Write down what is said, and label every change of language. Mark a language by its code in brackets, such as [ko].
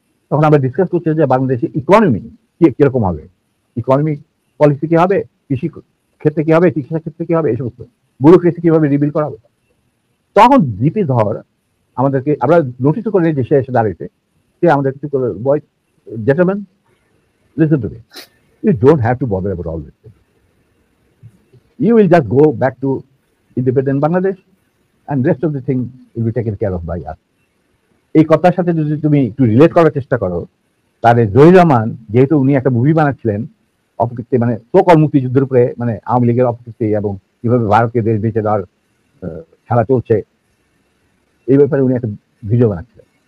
[bn] তখন আমরা ডিসকাস করছি যে বাংলাদেশের ইকোনমি কিরকম হবে, ইকোনমিক পলিসি কি হবে, কৃষি ক্ষেত্রে কি হবে, চিকিৎসা ক্ষেত্রে কি হবে, এই সমস্ত ব্যুরোক্রেসি কিভাবে রিবিল করা হবে। তখন দীপি ধর আমাদেরকে, আমরা নোটিস করে যে সে এসে দাঁড়িয়েছে, সে আমাদের কিছু করে, [en] Boy gentleman, listen to me, you don't have to bother about all this thing. You will just go back to independent Bangladesh and rest of the thing will be taken care of by us. [bn] এই কথার সাথে যদি তুমি একটু relate করার চেষ্টা করো, তাহলে জহির রহমান, যেহেতু উনি একটা মুভি বানাচ্ছিলেন অপকীর্তি, মানে সকল মুক্তিযুদ্ধের উপরে, মানে আওয়ামী লীগের অপকীর্তি এবং কিভাবে ভারতকে দেশ বেঁচে দেওয়ার খেলা চলছে, এই ব্যাপারে উনি একটা ভিডিও বানাচ্ছিলেন।